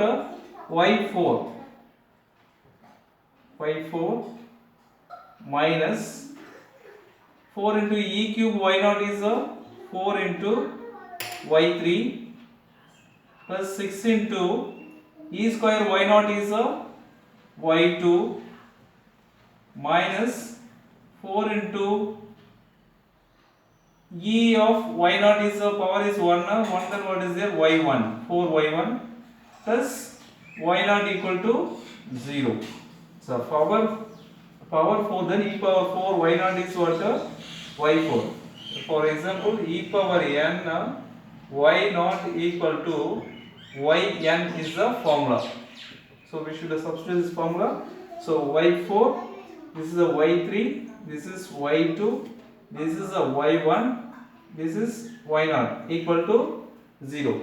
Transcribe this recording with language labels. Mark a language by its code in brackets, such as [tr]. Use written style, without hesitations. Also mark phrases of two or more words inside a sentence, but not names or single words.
[en] Y4 minus 4 into e cube y naught is a 4 into y3 plus 6 into e square y naught is a y2 minus 4 into e of y naught is the power is 1, then what is there? Y1, 4y1 plus y naught equal to 0. So power 4, then e power 4 y naught is what? Y4. For example, e power n y naught equal to yn is the formula. So we should substitute this formula. So y4, this is a y3, this is y2, this is a y1, this is y0 equal to 0.